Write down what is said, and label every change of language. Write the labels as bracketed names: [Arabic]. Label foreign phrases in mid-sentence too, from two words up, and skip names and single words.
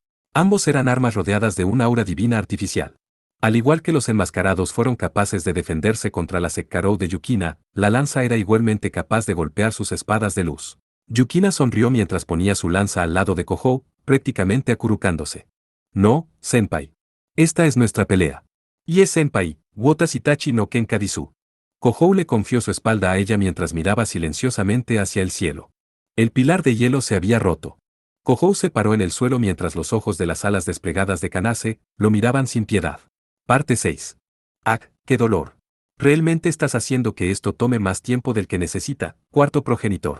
[Spanish] Ambos eran armas rodeadas de una aura divina artificial. Al igual que los enmascarados fueron capaces de defenderse contra la Sekkarou de Yukina, la lanza era igualmente capaz de golpear sus espadas de luz. Yukina sonrió mientras ponía su lanza al lado de Kohou, prácticamente acurrucándose. No, senpai. Esta es nuestra pelea. Y es senpai, [Japanese] 私たちの喧嘩です. [Spanish] Kohou le confió su espalda a ella mientras miraba silenciosamente hacia el cielo. El pilar de hielo se había roto. Kohou se paró en el suelo mientras los ojos de las alas desplegadas de Kanase lo miraban sin piedad. Parte 6. ¡Ah, qué dolor! Realmente estás haciendo que esto tome más tiempo del que necesita, cuarto progenitor.